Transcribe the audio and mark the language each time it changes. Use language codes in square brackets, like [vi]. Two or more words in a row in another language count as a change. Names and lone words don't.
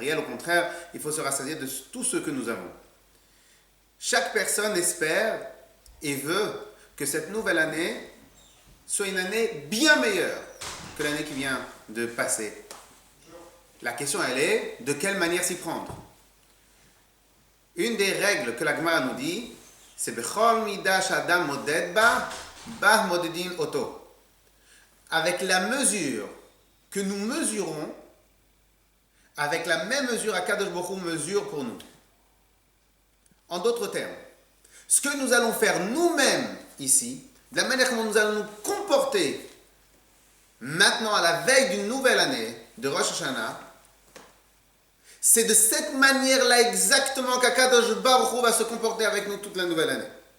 [fr] Au contraire, il faut se rassasier de tout ce que nous avons. Chaque personne espère et veut que cette nouvelle année soit une année bien meilleure que l'année qui vient de passer. La question, elle est, de quelle manière s'y prendre? Une des règles que la Gemara nous dit, c'est [he] בכל מדה שאדם מודד בה, בה מודדין אותו. [fr] Avec la mesure que nous mesurons, avec la même mesure [he] הקדוש ברוך הוא [fr] mesure pour nous. En d'autres termes, ce que nous allons faire nous-mêmes ici, de la manière dont nous allons nous comporter maintenant à la veille d'une nouvelle année de Rosh Hashanah, c'est de cette manière-là exactement qu' [he] הקדוש ברוך הוא [fr] va se comporter avec nous toute la nouvelle année.